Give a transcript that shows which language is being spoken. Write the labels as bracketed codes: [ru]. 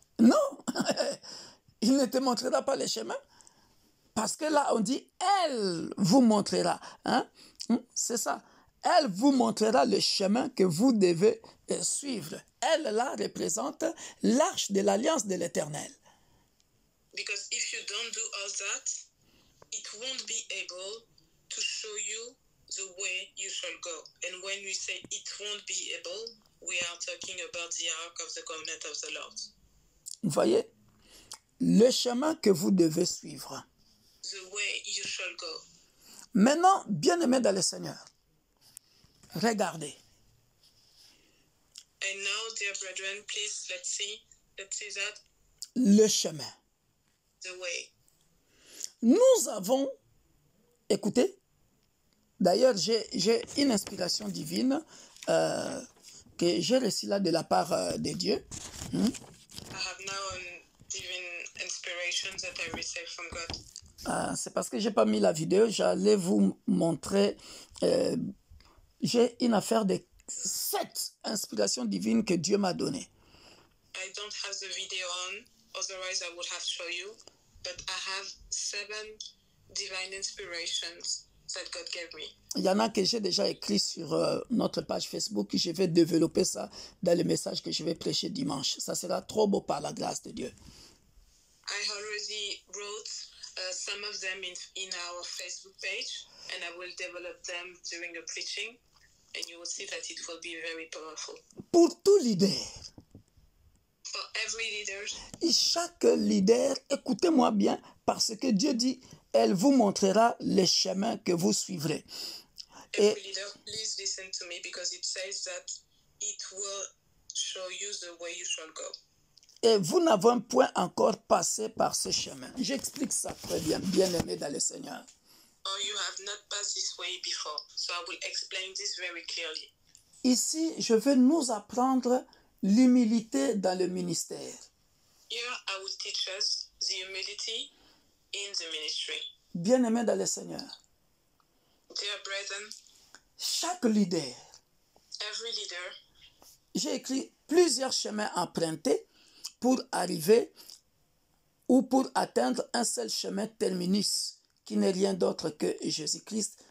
[fr] Non, il ne te montrera pas le chemin. Parce que là, on dit, elle vous montrera. Hein? C'est ça. Elle vous montrera le chemin que vous devez suivre. Elle, là, représente l'arche de l'alliance de l'Éternel. [en] Because if you don't do all that, it won't be able to show you the way you shall go. And when we say it won't be able, we are talking about the ark of the covenant of the Lord. [fr] Vous voyez, le chemin que vous devez suivre. [en] The way you shall go. [fr] Maintenant, bien-aimés dans le Seigneur, regardez. [en] And now, dear brethren, please, let's see that. [fr] Le chemin. [en] The way. [fr] Nous avons, écoutez, d'ailleurs, j'ai une inspiration divine que j'ai reçue là de la part de Dieu. [en] I have now a divine inspiration that I received from God. [fr] C'est parce que je n'ai pas mis la vidéo, j'allais vous montrer. J'ai une affaire de 7 inspirations divines que Dieu m'a données. [en] I don't have the video on, otherwise I would have shown you, but I have 7 divine inspirations that God gave me. [fr] Il y en a que j'ai déjà écrit sur notre page Facebook. Je vais développer ça dans le message que je vais prêcher dimanche. Ça sera trop beau par la grâce de Dieu. [en] I already wrote some of them in our Facebook page, and I will develop them during the preaching, and you will see that it will be very powerful. [fr] Pour tout leader, [en] For every leader, [fr] et chaque leader, écoutez-moi bien, parce que Dieu dit, elle vous montrera les chemins que vous suivrez. [en] every leader, please listen to me, because it says that it will show you the way you shall go. [fr] Et vous n'avez point encore passé par ce chemin. J'explique ça très bien, bien-aimé dans le Seigneur. [en] Or you have not passed this way before. So I will explain this very clearly. [fr] Ici, je vais nous apprendre l'humilité dans le ministère. [en] Here I will teach us the humility in the ministry. [fr] Bien-aimé dans le Seigneur, [en] Dear brethren, [fr] chaque leader, [en] every leader, [fr] j'ai écrit plusieurs chemins empruntés pour arriver ou pour atteindre un seul chemin terminus, qui n'est rien d'autre que Jésus-Christ,